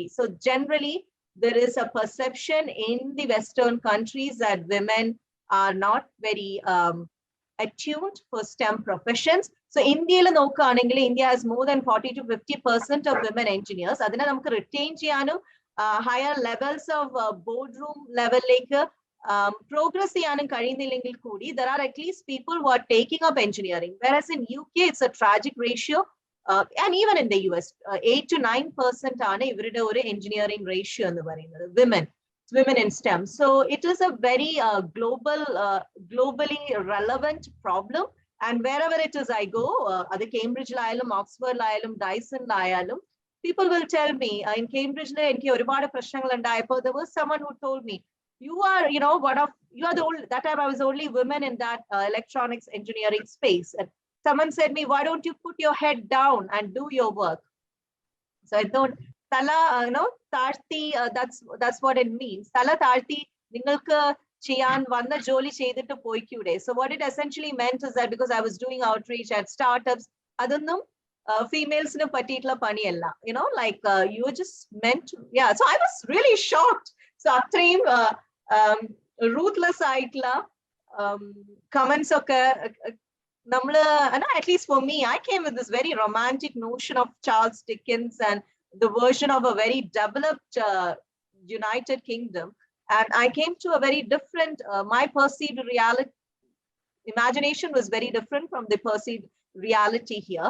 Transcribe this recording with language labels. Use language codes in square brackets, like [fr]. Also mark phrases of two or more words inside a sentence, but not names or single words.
[en] So generally, there is a perception in the Western countries that women are not very attuned for STEM professions. So India has more than 40 to 50% of women engineers. [ml] അതിന് നമുക്ക് retain ചെയ്യാന് [en] higher levels of boardroom level like progress [ml] ചെയ്യാനും കഴിയുന്നില്ലെങ്കിൽ കൂടി [en] there are at least people who are taking up engineering, whereas in UK it's a tragic ratio, and even in the US 8 to 9% [ml] ആണ് ഇവരുടെ ഒരു engineering ratio എന്ന് പറയുന്നത് [en] women in STEM. So it is a very globally relevant problem, and wherever it is I go, at Cambridge layalum, Oxford layalum, Dyson layalum, people will tell me in [ml] Cambridge ലെ എങ്കിൽ ഒരുപാട് പ്രശ്നങ്ങൾ ഉണ്ടായപ്പോൾ [en] there was someone who told me, you are the only, that time I was only women in that electronics engineering space, and someone said me, why don't you put your head down and do your work? So I thought [ml] തല താഴ്ത്തി, [en] that's what it means. [ml] തല താഴ്ത്തി നിങ്ങൾക്ക് ചെയ്യാൻ വന്ന ജോലി ചെയ്തിട്ട് പോയ്ക്കൂടെ. [en] So what it essentially meant is that because I was doing outreach at startups, [ml] അതൊന്നും females ന് പറ്റിയ പണി അല്ല, [en] like you were just meant to, yeah. So I was really shocked. So [ml] atrayum ruthless aitla comments okke [en] at least for me, I came with this very romantic notion of Charles Dickens and the version of a very developed United Kingdom, and I came to a very different, my perceived reality, imagination was very different from the perceived reality here.